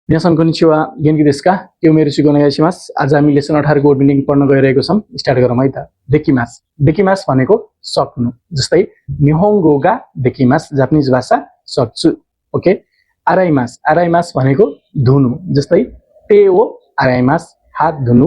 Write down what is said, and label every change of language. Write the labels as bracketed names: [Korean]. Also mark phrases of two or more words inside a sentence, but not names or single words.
[Japanese] 皆さんこんにちは。元気ですか？今日もよろしくお願いします。 [Nepali] आज हामी लेसन 18 को मिनिङ पढ्न गइरहेको छौं। स्टार्ट गरौँ है त। देकिमास। देकिमास भनेको सक्नु। जस्तै [Japanese] 日本語 が できます [Nepali] जापानिज भाषा सक्छु। ओके। आराइमास। आराइमास भनेको धुनु। जस्तै [Japanese] 手 を 洗います [Nepali] हात धुनु।